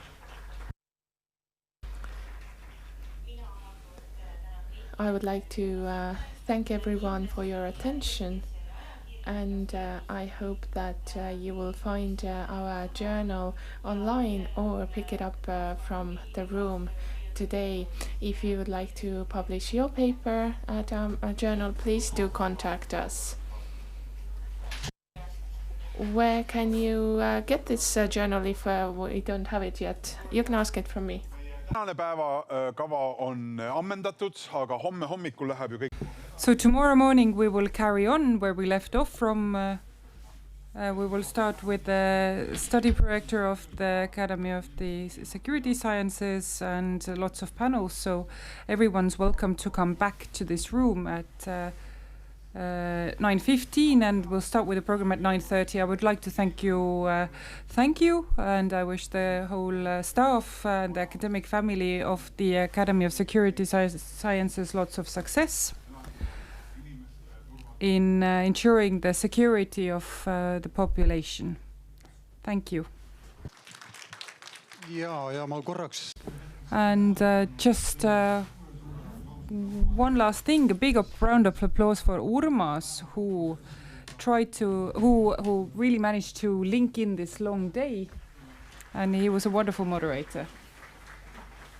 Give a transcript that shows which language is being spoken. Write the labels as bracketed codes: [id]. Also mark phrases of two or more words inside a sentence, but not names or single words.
[en] I would like to thank everyone for your attention, and I hope that you will find our journal online or pick it up from the room today. If you would like to publish your paper at our journal, please do contact us. Where can you get this journal if we don't have it yet? You can ask it from me. [et] Tänane päevakava on ammendatud, aga homme hommikul läheb ju kõik. [en] So tomorrow morning we will carry on where we left off from. We will start with the study director of the Academy of the Security Sciences and lots of panels. So everyone's welcome to come back to this room at 9:15, and we'll start with the program at 9:30. I would like to thank you, and I wish the whole staff and the academic family of the Academy of Security Sciences lots of success in ensuring the security of the population. Thank you. [et] Ja ma korraks. [en] And just one last thing, a big round of applause for Urmas, who really managed to link in this long day, and he was a wonderful moderator.